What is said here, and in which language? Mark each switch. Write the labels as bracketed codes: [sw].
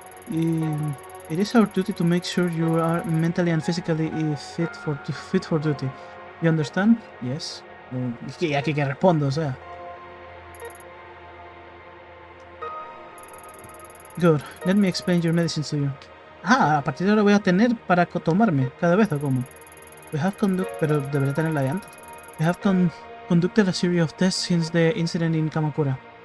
[en] It is our duty to make sure you are mentally and physically fit for duty. You understand? Yes. [es] Y aquí que respondo, o sea. [en] Good. Let me explain your medicines to you. [es] Ah, a partir de ahora voy a tener para tomarme cada vez o cómo. [en] We have [es] pero debería tener la de antes. [en] We have conducted a series of tests since the incident in Kamakura.